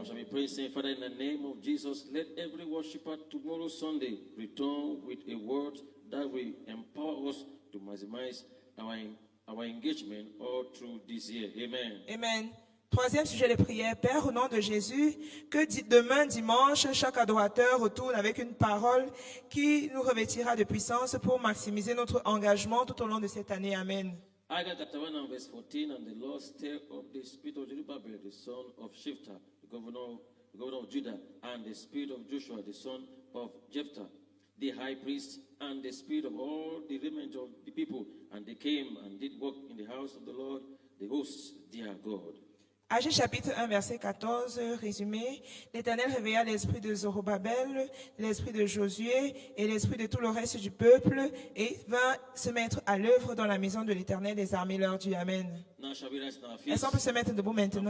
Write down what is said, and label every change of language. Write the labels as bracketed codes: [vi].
[en] I shall be praying, saying, Father, in the name of Jesus, let every worshiper tomorrow Sunday return with a word that will empower us to maximize our engagement all through this year. Amen. Amen. [fr] Troisième sujet de prière. Père, au nom de Jésus, que demain dimanche, chaque adorateur retourne avec une parole qui nous revêtira de puissance pour maximiser notre engagement tout au long de cette année. Amen. [en] Haggai chapter 1 and verse 14, and the Lord stirred up the spirit of Zerubbabel, the son of Shifta, the governor of Judah, and the spirit of Joshua, the son of Jephthah, the high priest, and the spirit of all the remnant of the people. And they came and did work in the house of the Lord, the hosts, their God. [fr] Agé chapitre 1, verset 14, résumé. L'Éternel réveilla l'esprit de Zorobabel, l'esprit de Josué et l'esprit de tout le reste du peuple et vint se mettre à l'œuvre dans la maison de l'Éternel des armées leur dit Amen. [en] Now shall we rise in our [fr] Est-ce qu'on [en] feet [fr] peut se mettre debout maintenant